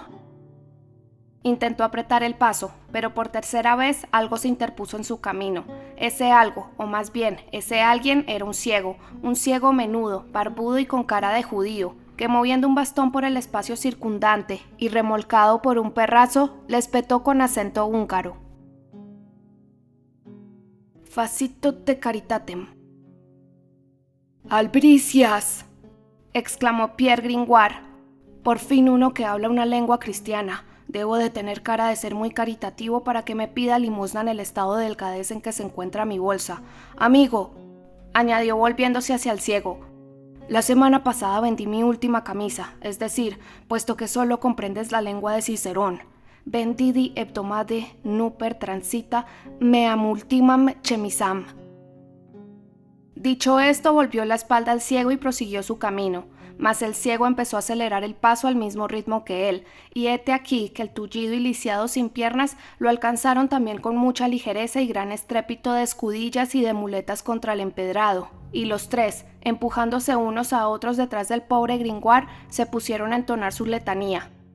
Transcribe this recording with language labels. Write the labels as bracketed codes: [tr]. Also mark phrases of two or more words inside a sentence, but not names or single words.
[es] Intentó apretar el paso, pero por tercera vez algo se interpuso en su camino. Ese algo, o más bien, ese alguien era un ciego menudo, barbudo y con cara de judío, que moviendo un bastón por el espacio circundante y remolcado por un perrazo, le espetó con acento húngaro: [la] Facito te caritatem. [es] ¡Albricias!, exclamó Pierre Gringoire. Por fin uno que habla una lengua cristiana. Debo de tener cara de ser muy caritativo para que me pida limosna en el estado de delgadez en que se encuentra mi bolsa. Amigo, añadió volviéndose hacia el ciego, la semana pasada vendí mi última camisa, es decir, puesto que solo comprendes la lengua de Cicerón. [la] Vendidi hebdomade nuper transita meam ultimam chemisam. [es] Dicho esto, volvió la espalda al ciego y prosiguió su camino, mas el ciego empezó a acelerar el paso al mismo ritmo que él, y hete aquí que el tullido y lisiado sin piernas lo alcanzaron también con mucha ligereza y gran estrépito de escudillas y de muletas contra el empedrado, y los tres, empujándose unos a otros detrás del pobre Gringoire, se pusieron a entonar su letanía.